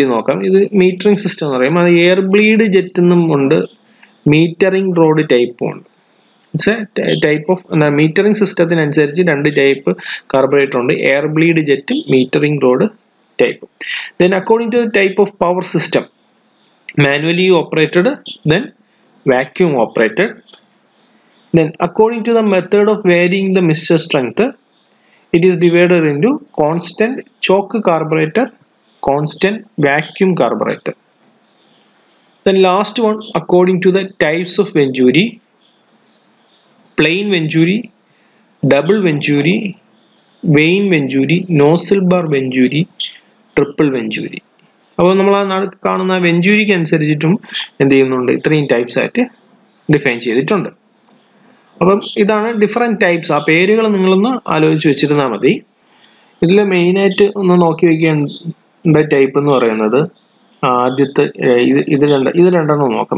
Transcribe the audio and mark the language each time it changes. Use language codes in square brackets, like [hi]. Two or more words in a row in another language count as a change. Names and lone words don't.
[ml] ഇത് [en] metering system [ml] എന്ന് പറയും. അത് [en] air bleed jet [ml] എന്നും ഉണ്ട്, [en] metering rod type [ml] ഉണ്ട്. [en] it's a type of metering [ml] സിസ്റ്റത്തിനനുസരിച്ച് 2 [en] type carburetor [ml] ഉണ്ട്, [en] air bleed jet metering rod type. then according to the type of power system, manually operated, then vacuum operated. Then according to the method of varying the mixture strength, it is divided into constant choke carburetor, constant vacuum carburetor. Then last one, according to the types of venturi, plain venturi, double venturi, vein venturi, nozzle bar venturi, triple venturi. [ml] അപ്പോൾ നമ്മൾ ആ കാണുന്ന വെഞ്ചൂരിക്ക് അനുസരിച്ചിട്ടും എന്ത് ചെയ്യുന്നുണ്ട്, ഇത്രയും ടൈപ്സ് ആയിട്ട് ഡിഫൈൻ ചെയ്തിട്ടുണ്ട്. അപ്പം ഇതാണ് [en] different types. [ml] ആ പേരുകൾ നിങ്ങളൊന്ന് ആലോചിച്ച് വെച്ചിരുന്നാൽ മതി. ഇതിൽ മെയിനായിട്ട് ഒന്ന് നോക്കി വയ്ക്കേണ്ട ടൈപ്പ് എന്ന് പറയുന്നത് ആദ്യത്തെ ഇത് രണ്ടെണ്ണം നോക്കാം.